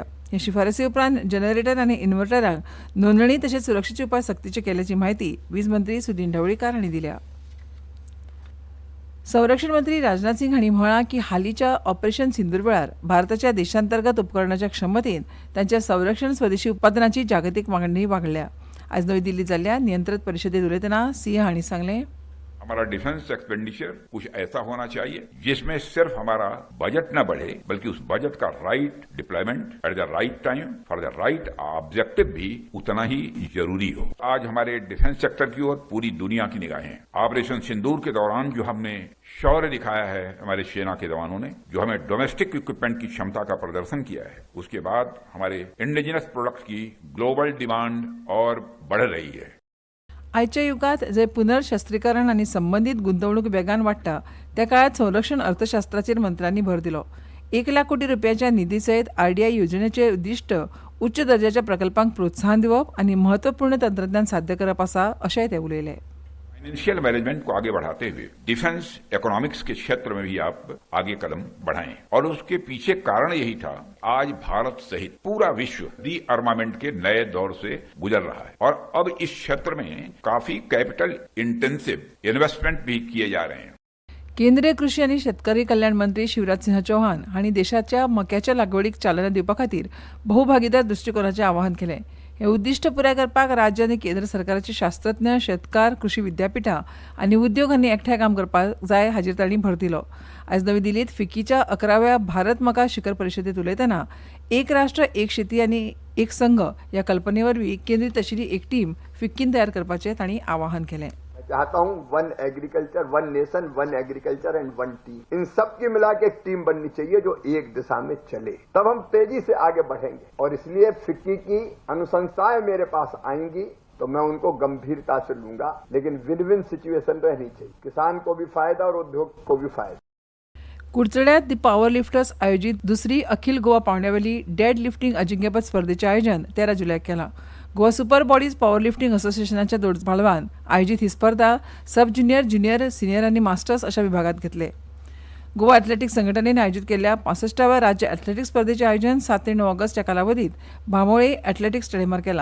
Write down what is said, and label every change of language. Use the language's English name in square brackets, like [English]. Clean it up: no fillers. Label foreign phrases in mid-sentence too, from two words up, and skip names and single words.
[Konkani] हे शिफारसी उपरांत जनरेटर आनी इन्व्हर्टरांक नोंदणी तशेंच सुरक्षेचे उपाय सक्तीचे केल्याची म्हायती वीज मंत्री सुदीन ढवळीकर हांणी दिल्या. संरक्षण मंत्री राजनाथ सिंग हांणी म्हळां की हालींच्या ऑपरेशन सिंदूर वेळार भारताच्या देशांतर्गत उपकरणाच्या क्षमतेन तांच्या संरक्षण स्वदेशी उत्पादनाची जागतीक मागणी वाडल्या. आज नवी दिल्लीत जाल्ल्या नियंत्रण परिशदेत उलयतना सिंह हांणी सांगलें, [Hindi] हमारा [English] defence expenditure [Hindi] कुछ ऐसा होना चाहिए जिसमें सिर्फ हमारा बजट न बढ़े बल्कि उस बजट का [English] right deployment at the right time for the right objective [Hindi] भी उतना ही जरूरी हो. आज हमारे [English] defence sector [Hindi] की ओर पूरी दुनिया की निगाहें. ऑपरेशन सिंदूर के दौरान जो हमने शौर्य दिखाया है हमारे सेना के जवानों ने, जो हमें [English] domestic equipment [Hindi] की क्षमता का प्रदर्शन किया है, उसके बाद हमारे [English] indigenous products [Hindi] की [English] global demand [Hindi] और बढ़ रही है. [Konkani] आयच्या युगात जंय पुनर्शस्त्रीकरण आनी संबंदीत गुंतवणूक वेगान वाडटा त्या काळात संरक्षण अर्थशास्त्राचेर मंत्र्यांनी भर दिलो. 1 लाख कोटी रुपयाच्या निधी सयत आरडीआय योजनेचे उद्दिष्ट उच्च दर्जाच्या प्रकल्पांक प्रोत्साहन दिवप आनी महत्वपूर्ण तंत्रज्ञान साध्य करप आसा अशेंय ते उलयले. [English] financial management [Hindi] को आगे बढ़ाते हुए [English] defence economics [Hindi] के क्षेत्र में भी आप आगे कदम बढ़ाएं. और उसके पीछे कारण यही था, आज भारत सहित पूरा विश्व डी अर्मामेंट के नए दौर से गुजर रहा है और अब इस क्षेत्र में काफी [English] capital intensive investment [Hindi] भी किए जा रहे हैं. [Konkani] केंद्रीय कृषी आनी शेतकरी कल्याण मंत्री शिवराज सिंह चौहान हांणी देशाच्या मक्याच्या लागवडीक चालना दिवपा खातीर भोवभागीदार दृश्टिकोनाचें आवाहन केलें. हे उद्दिष्ट पुराय करपाक राज्य आनी केंद्र सरकाराचे शास्त्रज्ञ, शेतकार, कृषी विद्यापिठां आनी उद्योग हांणी एकठांय काम करपाक जाय हाचेर तांणी भर दिलो. आज नवी दिल्लीत फिकीच्या 11व्या भारत मका शिखर परिशदेत उलयतना एक राष्ट्र एक शेती आनी एक संघ ह्या कल्पने वरवीं केंद्रीत आशिल्ली एक टीम फिक्कीन तयार करपाचें तांणी आवाहन केलें. [Hindi] चाहता हूँ [English] one agriculture, one nation, one agriculture and one team, [Hindi] इन सब की मिला के एक टीम बननी चाहिए जो एक दिशा में चले, तब हम तेजी से आगे बढ़ेंगे. और इसलिए फिक्की की अनुशंसाएं मेरे पास आएंगी तो मैं उनको गंभीरता से लूंगा, लेकिन [English] win win situation [Hindi] रहनी चाहिए. किसान को भी फायदा और उद्योग को भी फायदा. [Konkani] कुडचड्यात दी पॉवर लिफ्टर्स आयोजित दुसरी अखिल गोवा पावंड्यावेली [English] dead lifting [Konkani] अजिंक्यपद स्पर्धेचें आयोजन 13 जुलयाक केलां. गोवा सुपर बॉडीज पॉवर लिफ्टिंग असोसिएशनाच्या पालवान आयोजित ही स्पर्धा [English] sub junior, junior, senior [Konkani] आनी मास्टर्स अशा विभागात घेतले. गोवा एथलेटिक्स संघटनेन आयोजित केल्ल्या 65व्या राज्य एथलेटिक्स स्पर्धेचें आयोजन 7 ते 9 ऑगस्ट ह्या कालावधीत बांबोळे एथलेटिक्स स्टेडियमार केलां.